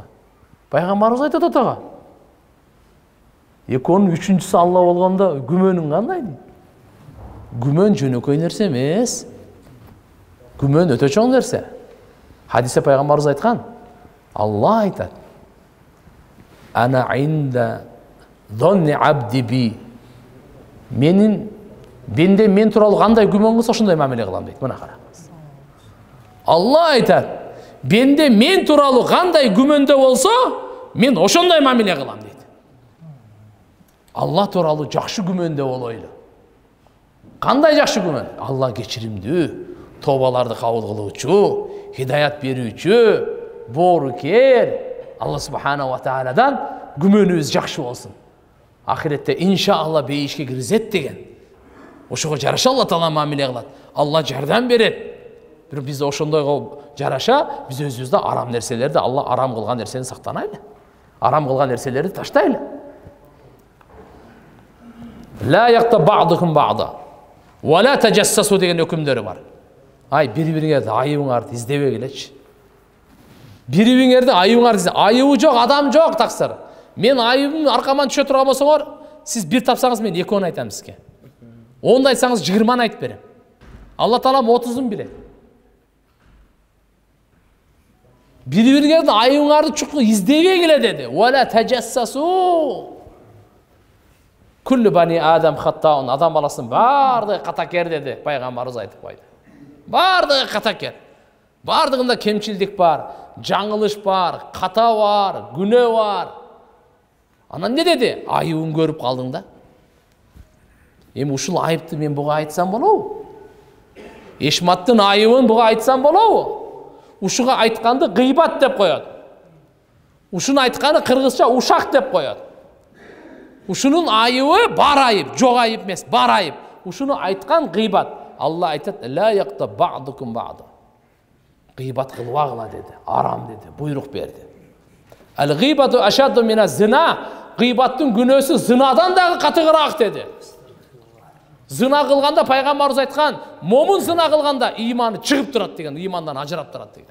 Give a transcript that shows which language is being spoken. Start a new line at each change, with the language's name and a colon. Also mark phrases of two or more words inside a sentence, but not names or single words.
Kyrgyz: Пайгамбарыбыз айтат атага: "Экөөнүн үчүнчүсү Алла болгондо күмөнүң кандай?" дейт. Күмөн жөнөкөй нерсе эмес. Күмөн өтө чоң нерсе. Хадисте пайгамбарыбыз айткан, Алла айтат:
Arabic: "أنا عند ظن عبدي بي."
Kyrgyz: Мен туралы кандай күмөн кылса ошондой мамиле кылам дейт. Мына караңыз. Алла айтат, бенде мен туралы қандай күмөнде болса, мен ошондой мамиле кылам дейт. Алла туралы жакшы күмөнде болойлу. Кандай жакшы күмөн? Алла кечиримдүү, тобаларды кабыл кылуучу, хидаят берүүчү, боорукер. Алла
Arabic: سبحانه وتعالى
Kyrgyz: күмөнүбүз жакшы болсун. Ахиретте иншалла бейишке киргизет деген. Ошого жараша Алла таала мамиле кылат. Алла жардам берет. Бирок биз ошондойго жараша биз өзүбүздө арам нерселерди, Алла арам кылган нерсени сактанайлы. Арам кылган нерселерди таштайлы.
Arabic: لا يغتب بعضكم بعضا. ولا تجسسوا
Kyrgyz: деген өкүмдөрү бар. Ай, бири-бириңерди айыбыңарды издебегилечи. Бири-бириңерди айыбыңарды изде. Айыбы жок, адам жок таксыр. Мен айыбым аркаман түшө турган болсоңор, сиз бир тапсаңыз мен 2 айтам сизге. 10 айтсаңыз 20 айтып берем. Алла таалам 30-ун билет. Бири-бириңерди айыбыңарды чукку издебегиле деди.
Arabic: ولا تجسسوا. كل بني آدم خطاء,
Kyrgyz: адам баласынын бардыгы катакер деди, пайгамбарыбыз айтып койду. Бардыгы катакер. Бардыгында кемчилдик бар, жаңылыш бар, ката бар, күнөө бар. Анан не деди? Айыбын көрүп калдың да. Эми ушул айыпты мен буга айтсам болобу? Эшматтын айыбын буга айтсам болобу? Ушуга айтканды гыйбат деп коет. Ушуну айтканы кыргызча ушак деп коет. Ушунун айыбы бар айып, жок айып эмес, бар айып. Ушуну айткан гыйбат. Алла айтат,
Arabic: لا يغتب بعضكم بعضا.
Kyrgyz: Гыйбат кылбагыла деди, арам деди, буйрук берди.
Arabic: الغيبة أشد من الزنا.
Kyrgyz: Гыйбаттын күнөөсү зынадан дагы катыгыраак деди. Зына кылганда пайгамбарыбыз айткан, момун зына кылганда ыйманы чыгып турат деген, ыймандан ажырап турат деген.